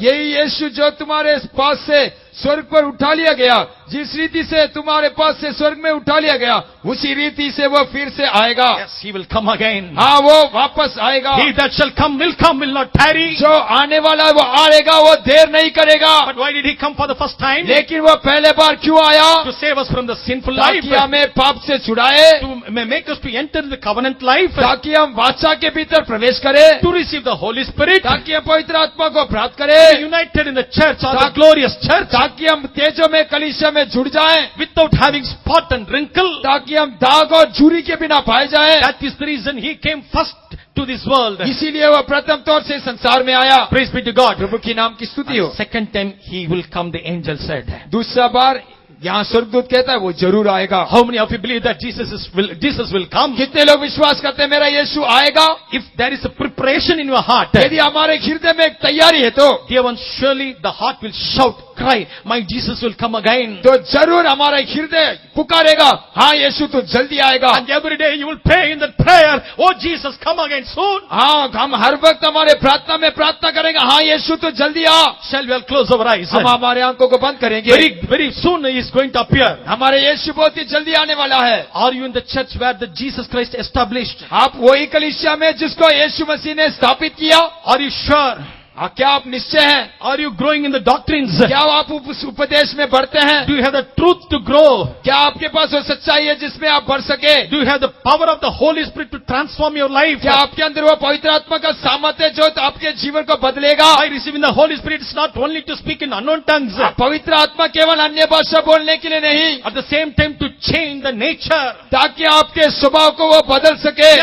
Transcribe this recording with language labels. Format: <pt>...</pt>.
<hi>यही यीशु जो तुम्हारे पास से स्वर्ग पर उठा लिया गया, जिस रीति से तुम्हारे पास से स्वर्ग में उठा लिया गया, उसी रीति से वो फिर से आएगा।</hi> <en>Yes, he will come again.</en> <hi>हाँ, वो वापस आएगा।</hi> <en>He that shall come, will not tarry.</en> <hi>जो आने वाला है वो आएगा, वो देर नहीं करेगा।</hi> <en>But why did he come for the first time?</en> <hi>लेकिन वो पहले बार क्यों आया?</hi> <en>To save us from the sinful life.</en> <hi>ताकि हमें पाप से छुड़ाए,</hi> <en>To make us to enter the covenant life.</en> <hi>ताकि हम वाचा के भीतर प्रवेश करें,</hi> <en>To receive the Holy Spirit.</en> <hi>ताकि हम पवित्र आत्मा को प्राप्त</hi> <en>To be</en> <hi>करें,</hi> <en>united in the church or the glorious church.</en> <hi>ताकि हम तेजों में कलीसिया में जुड़ जाएं,</hi> <en>Without having spot and wrinkle.</en> <hi>ताकि हम दाग और झुर्री के बिना पाए जाएं।</hi> <en>That is the reason he came first to this world.</en> <hi>इसीलिए वह प्रथम तौर से संसार में आया।</hi> <en>Praise be to God.</en> <hi>प्रभु की नाम की स्तुति हो।</hi> <en>Second time he will come, the angel said.</en> <hi>दूसरा बार यहाँ स्वर्गदूत कहता है वो जरूर आएगा।</hi> <en>How many of you believe that Jesus will come?</en> <hi>कितने लोग विश्वास करते हैं मेरा यीशु आएगा?</hi> <en>If there is a preparation in your heart,</en> <hi>यदि हमारे हृदय में एक तैयारी है तो</hi> <en>dear one, surely the heart will shout, cry, my Jesus will come again.</en> <hi>तो जरूर हमारा हृदय पुकारेगा, हाँ यीशु तो जल्दी आएगा।</hi> <en>And every day you will pray in that prayer, oh Jesus, come again soon.</en> <hi>हाँ, हम हर वक्त हमारे प्रार्थना में प्रार्थना करेंगे, हाँ यीशु तो जल्दी आ।</hi> <en>Shall we all close our eyes?</en> <hi>हम हमारे आंखों को बंद करेंगे।</hi> <en>Very soon he is going to appear.</en> <hi>हमारे यीशु बहुत ही जल्दी आने वाला है।</hi> <en>Are you in the church where the Jesus Christ established?</en> <hi>आप वही कलीसिया में जिसको यीशु मसीह ने स्थापित किया?</hi> <en>Are you sure?</en> <hi>क्या आप निश्चय हैं?</hi> <en>Are you growing in the doctrines?</en> <hi>क्या आप उस उपदेश में बढ़ते हैं?</hi> <en>Do you have the truth to grow?</en> <hi>क्या आपके पास वो सच्चाई है जिसमें आप बढ़ सके?</hi> <en>Do you have the power of the Holy Spirit to transform your life?</en> <hi>क्या आपके अंदर वो पवित्र आत्मा का सामर्थ्य जो आपके जीवन को बदलेगा?</hi> <en>By receiving the Holy Spirit, it's not only to speak in unknown tongues.</en> <hi>पवित्र आत्मा केवल अन्य भाषा बोलने के लिए नहीं,</hi> <en>At the same time to change the nature.</en> <hi>ताकि आपके स्वभाव को वो बदल सके।</hi>